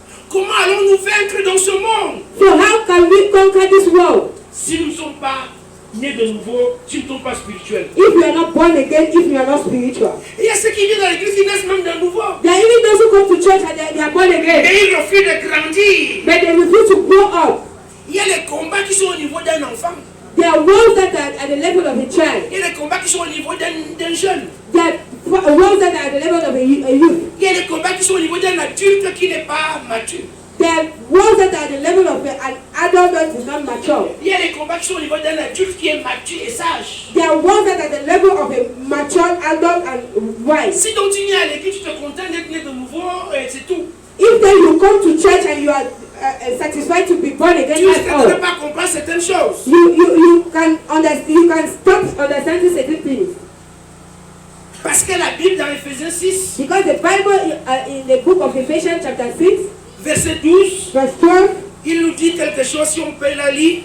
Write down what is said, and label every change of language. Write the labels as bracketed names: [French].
[French] Comment allons-nous vaincre dans ce monde [English] So how can we conquer this world? [French] si nous ne sommes pas nés de nouveau, si nous ne sommes pas spirituels? [English] If you are not born again, if you are not spiritual. [French] Et il y a ceux qui viennent dans l'église qui naissent même de nouveau. [English] There are even those who come to church and they are born again. [French] Et ils refusent de grandir. [English] But they refuse to grow up. [French] Il y a les combats qui sont au niveau d'un enfant. [English] There are worlds that are at the level of a child. [French] Il y a les combats qui sont au niveau d'un jeune. [English] There are worlds that are at the level of a youth. [French] Il y a les combats qui sont au niveau d'un adulte qui n'est pas mature. [English] There are worlds that are at the level of an adult that is not mature. [French] Il y a les combats qui sont au niveau d'un adulte qui est mature et sage. [English] There are worlds that are at the level of a mature adult and wise. [French] Si donc tu viens à l'église, tu te contentes d'être né de nouveau, c'est tout. [English] If then you come to church and you are satisfied to be born again, [French] Tu [English] that's [French] ne [English] all. [French] peux pas comprendre certaines choses. [English] You can understand. You can stop understanding certain things [French] Parce que la Bible dans Éphésiens 6, [English] because the Bible in the book of Ephesians chapter 6 [French] verset 12, [English] verse 12 [French] il nous dit quelque chose si on peut la lire.